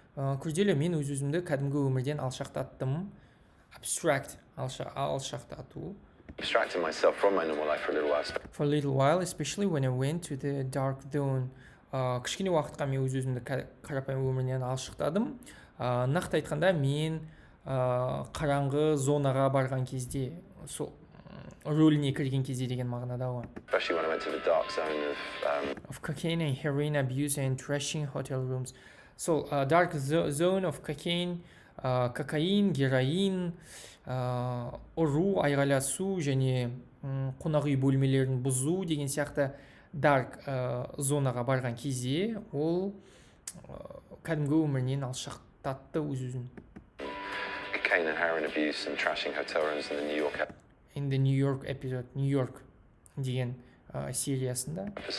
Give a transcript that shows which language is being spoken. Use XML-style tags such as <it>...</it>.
<kk>Күрделі, мен өз-өзімді кәдімгі өмірден алшақтаттым. Abstract, алшақтату.</kk> <en>Abstracted myself from my normal life for a little while. For a little while, especially when I went to the dark zone.</en> <kk>Кішкене уақытқа мен өз-өзімді қарапайым өмірінен алшақтадым. Нақты айтқанда мен қараңғы зонаға барған кезде, сол рөліне кірген кезде деген мағынада ғой.</kk> <en>Especially when I went to the dark zone of cocaine and heroin abuse and trashing hotel rooms.</en> <kk>Сол</kk> <en>dark zone of cocaine,</en> <kk>кокаин, героин, ұру, айғайласу және қонақ үй бөлмелерін бұзу деген сияқты dark зонаға барған кезде ол кәдімгі өмірінен алшақтатты өз-өзін.</kk> <en>Cocaine and heroin abuse and trashing hotel rooms in the New York In the New York episode, New York</en> <kk>деген сериясында.</kk>